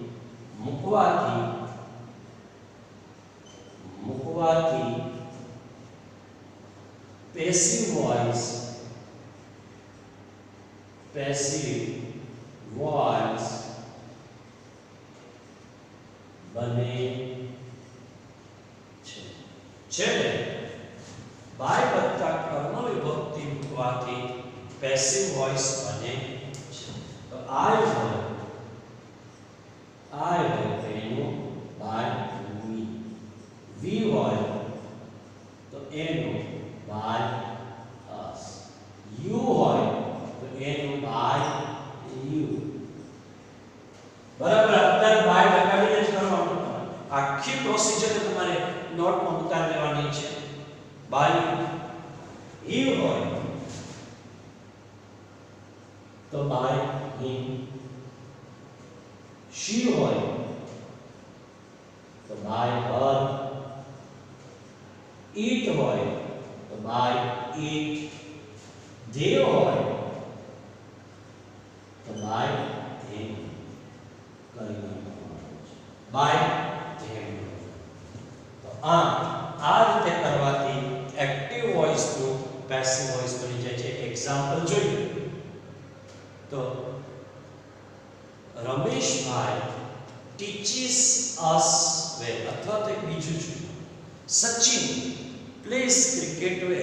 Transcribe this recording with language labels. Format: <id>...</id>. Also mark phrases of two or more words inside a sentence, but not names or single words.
<gu>મૂકવાથી</gu> <en>passive voice</en> <gu>બને છે. છેલ્લે બાય વત્તા કર્મ વિભક્તિ મૂકવાથી મૂકવાથી</gu> <en>passive voice</en> <gu>બને છે. તો I હોય તો એનું</gu> <en>by me,</en> <gu>we હોય તો એનું</gu> <en>by us,</en> <gu>you હોય તો એનું</gu> <en>by you.</en> <gu>બરાબર, અત્યારે બાય લગાડીને જ કરવાનું. આખી પ્રોસિજર તમારે નોટમાં ઉતારી લેવાની છે. બાય he હોય તો</gu> <en>by him,</en> <gu>she હોય તો</gu> <en>by her,</en> <gu>it હોય તો</gu> <en>by it,</en> <gu>they હોય તો</gu> <en>by them. by them.</en> <gu>તો આ રીતે કરવાથી</gu> <en>active voice</en> <gu>નું</gu> <en>passive voice</en> <gu>બની જાય છે. એક્ઝામ્પલ જોઈએ તો રમેશભાઈ</gu> <en>teaches us well,</en> <gu>અથવા તો એક બીજું છે સચિન</gu> <en>plays cricket well.</en>